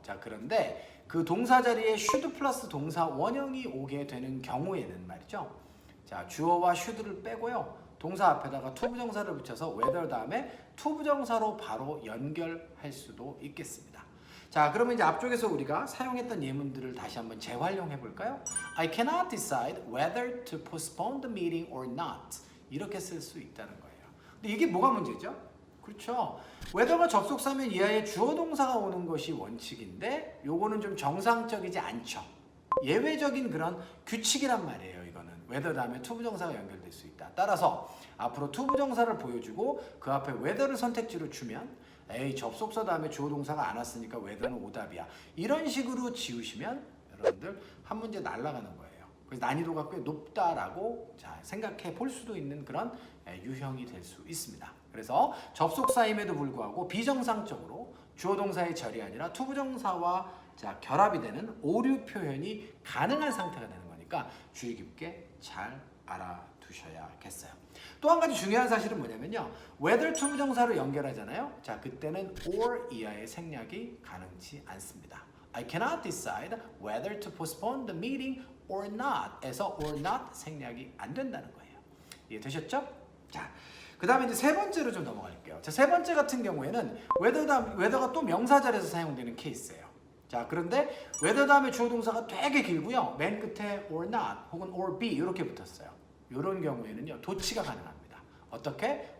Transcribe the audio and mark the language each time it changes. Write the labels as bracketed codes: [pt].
[ko] 자, 그런데 그 동사 자리에 should 플러스 동사 원형이 오게 되는 경우에는 말이죠. 자, 주어와 should를 빼고요. 동사 앞에다가 to 부정사를 붙여서 whether 다음에 to 부정사로 바로 연결할 수도 있겠습니다. 자, 그러면 이제 앞쪽에서 우리가 사용했던 예문들을 다시 한번 재활용해 볼까요? [en] I cannot decide whether to postpone the meeting or not. [ko] 이렇게 쓸 수 있다는 거예요. 근데 이게 뭐가 문제죠? 그렇죠. whether가 접속사면 이하에 주어 동사가 오는 것이 원칙인데 요거는 좀 정상적이지 않죠. 예외적인 그런 규칙이란 말이에요. 이거는 whether 다음에 to 부정사가 연결될 수 있다. 따라서 앞으로 to 부정사를 보여주고 그 앞에 whether를 선택지로 주면 에이 접속사 다음에 주어 동사가 안 왔으니까 whether는 오답이야. 이런 식으로 지우시면 여러분들 한 문제 날아가는 거예요. 그래서 난이도가 꽤 높다라고 생각해 볼 수도 있는 그런 유형이 될 수 있습니다. 그래서 접속사임에도 불구하고 비정상적으로 주어 동사의 절이 아니라 to 부정사와 결합이 되는 오류 표현이 가능한 상태가 되는 거니까 주의 깊게 잘 알아두셔야겠어요. 또 한 가지 중요한 사실은 뭐냐면요. whether to 부정사로 연결하잖아요. 자, 그때는 or 이하의 생략이 가능치 않습니다. [en] I cannot decide whether to postpone the meeting or not [ko] 에서 or not 생략이 안 된다는 거예요. 이해되셨죠? 자, 그 다음에 이제 세 번째로 좀 넘어갈게요. 자, 세 번째 같은 경우에는 whether가 또 명사절에서 사용되는 케이스예요. 자, 그런데 whether 다음에 주어 동사가 되게 길고요. 맨 끝에 or not 혹은 or be 이렇게 붙었어요. 이런 경우에는요. 도치가 가능합니다. 어떻게?